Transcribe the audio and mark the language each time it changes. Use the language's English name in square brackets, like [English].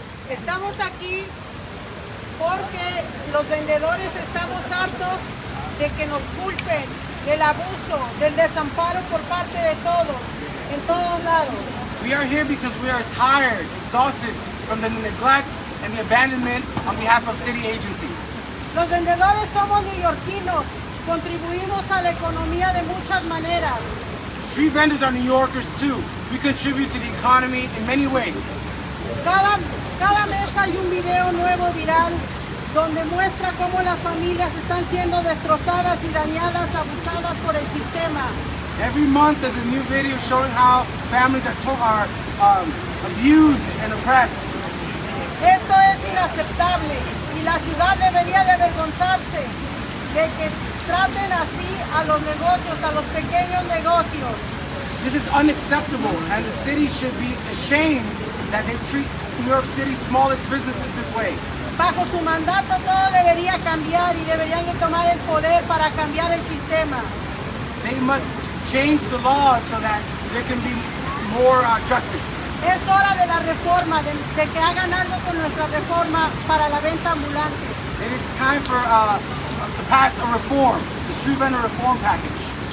[Spanish] Estamos aquí porque los vendedores estamos hartos de que nos culpen del abuso, del desamparo por parte de todos, en todos lados. [English] We are here because we are tired, exhausted from the neglect and the abandonment on behalf of city agencies. [Spanish] Los vendedores somos neoyorquinos, contribuimos a la economía de muchas maneras. [English] Street vendors are New Yorkers too. We contribute to the economy in many ways. [Spanish] Cada mes hay un video nuevo viral donde muestra cómo las familias están siendo destrozadas y dañadas, abusadas por el sistema. [English] Every month there's a new video showing how families are abused and oppressed. [Spanish] Esto es inaceptable y la ciudad debería de avergonzarse de que traten así a los negocios, a los pequeños negocios. [English] This is unacceptable, and the city should be ashamed that they treat New York City's smallest businesses this way. [Spanish] Bajo su mandato todo debería cambiar y deberían de tomar el poder para cambiar el sistema. [English] They must change the laws so that there can be more justice. [Spanish] Es hora de la reforma, de que hagan algo con nuestra reforma para la venta ambulante. [English] It is time for to pass a reform, the street vendor reform package.